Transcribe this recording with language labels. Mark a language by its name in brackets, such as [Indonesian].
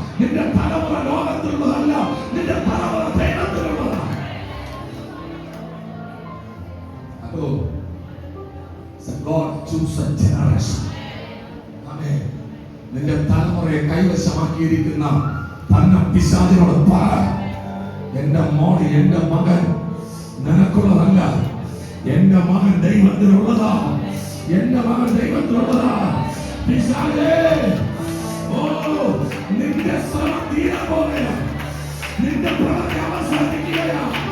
[Malayalam] നിന്റെ തലമുറ ലോകത്തിലുള്ളതല്ല, നിന്റെ തലമുറ ദൈവത്തിനുള്ളതാ. [English] അപ്പോ God choose a generation. [Malayalam] ആമേൻ. നിന്റെ തലമുറയെ കൈവശമാക്കിയിരിക്കുന്ന തന്നെ പിശാചിനോട് പറ, എന്റെ മോൾ, എന്റെ മകൻ നിനക്കുള്ളതല്ല, എന്റെ മകൻ ദൈവത്തിനുള്ളതാ, എന്റെ മകൻ ദൈവത്തിനുള്ളതാ. പിശാചേ, ഓ നിന്റെ ശ്രമം തീരാൻ പോവുകയാ, നിന്റെ പ്രവൃത്തി അവസാനിക്കുകയാ.